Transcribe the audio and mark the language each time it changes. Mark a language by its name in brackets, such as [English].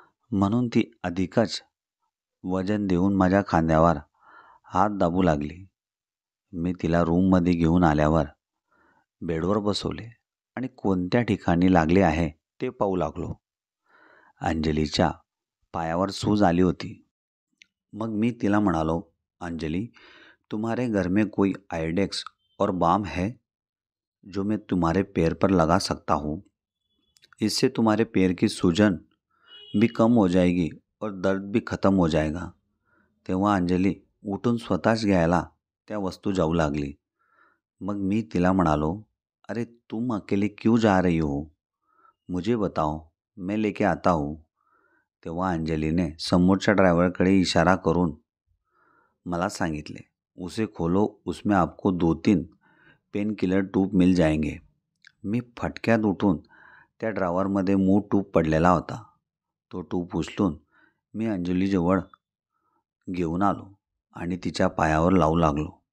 [Marathi] म्हणून ती अधिकच वजन देऊन माझ्या खांद्यावर हात दाबू लागली. मी तिला रूममध्ये घेऊन आल्यावर बेडवर बसवले आणि कोणत्या ठिकाणी लागले आहे ते पाहू लागलो. अंजलीच्या पायावर सूज आली होती. मग मी तिला म्हणालो, [Hindi] अंजली, तुम्हारे घर में कोई आयोडेक्स और बाम है जो मैं तुम्हारे पैर पर लगा सकता हूँ? इससे तुम्हारे पैर की सूजन भी कम हो जाएगी और दर्द भी खत्म हो जाएगा. [Marathi] तेव्हा अंजली उठून स्वतःच घ्यायला त्या वस्तू जाऊ लागली. मग मी तिला म्हणालो, [Hindi] अरे तुम अकेले क्यों जा रही हो? मुझे बताओ, मैं लेके आता हूँ. [Marathi] तेव्हा अंजलीने समोरच्या ड्रायव्हरकडे इशारा करून मला सांगितले, [Hindi] उसे खोलो, उसमें आपको 2-3 पेन किलर ट्यूब मिल जाएंगे. [Marathi] मी फटक्यात उठून त्या ड्रावरमध्ये मूळ ट्यूब पडलेला होता. तो ट्यूब उचलून मी अंजलीजवळ घेऊन आलो आणि तिच्या पायावर लावू लागलो.